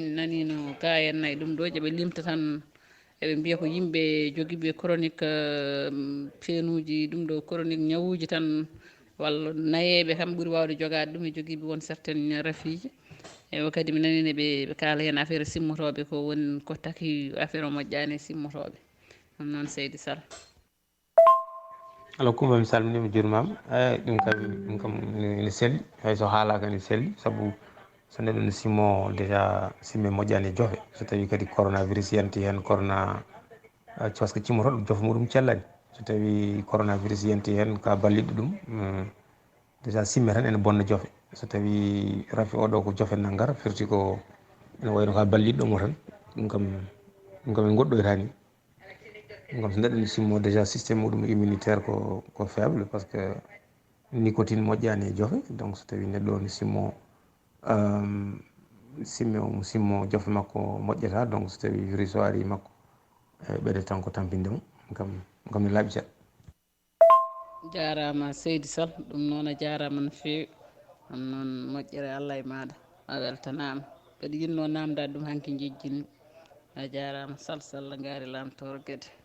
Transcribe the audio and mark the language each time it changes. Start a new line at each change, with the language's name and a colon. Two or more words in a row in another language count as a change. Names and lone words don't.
Fula: nanino ga en nayyi ɗum ɗo jooɓe limta tan eɓe mbiya ko yimɓe jogiiɓe chronique feenuji ɗum ɗo chronique ñawuji tan walla nayeɓe kam ɓuuri wawde jogade ɗum e jogiiɓe won certaine rafiji ewa kadi mi nanine ɓe kaala hen affaire simmotoɓe ko woni ko taki affaire o moƴƴani e simmotoɓe ɗum noon seydi Sall. alors Coumba mi salminima jurmama ɗum kam ene selli hayso haalaka ene selli saabu so neɗɗo ne simmo déjà simme moƴƴani e joofe so tawi kadi coronavirus yanti hen corona
French: par ce que
Fula: cimmotoɗo joofe muɗum cellani so tawi coronavirus yanti hen ka balliɗo ɗum déjà simme tan ene bonna joofe so tawi rafi oɗo ko joofe naggara firti ko ene wayno ka balliɗɗomo tan ɗum kam en goɗɗoytani ɗum kam so neɗɗo ne simmo déjà systéme muɗum immunitaire ko faible
French: par ce que
Fula: nicotine moƴƴani e joofe donc so tawi neɗɗo ne simmo simme omo simmo joofe makko moƴƴata donc so tawi virus o ari makko ɓeɗe tan ko tampinde mo ɗum kam ne laaɓi seeɗa. jarama seydi Sall ɗum noon a jarama no fewi ɗum noon moƴƴere Allah e maɗa a weltanama mbeɗa yinno namdade ɗum hanki jejjini a jarama Sall Sall gaari lamtoro gueɗe.